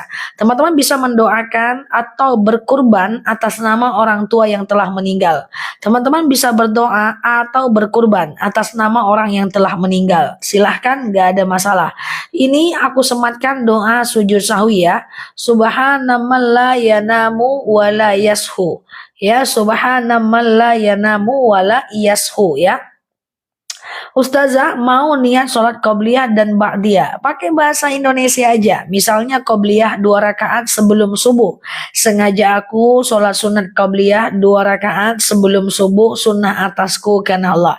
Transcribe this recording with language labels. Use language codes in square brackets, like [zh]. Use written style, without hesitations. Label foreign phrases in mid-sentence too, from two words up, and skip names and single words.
[id] Teman-teman bisa mendoakan atau berkurban atas nama orang tua yang telah meninggal. Teman-teman bisa berdoa atau berkurban atas nama orang yang telah meninggal. Silahkan, nggak ada masalah. Ini aku sematkan doa sujud sahwi ya. [ar] سبحان من لا ينام ولا يسهو. Ya, سبحان من لا ينام ولا يسهو ya. [id] Ustazah mau niat sholat qobliyah dan ba'diyah, pakai bahasa Indonesia aja. Misalnya qobliyah 2 rakaat sebelum subuh. Sengaja aku sholat sunat qobliyah 2 rakaat sebelum subuh, sunnah atasku karena Allah.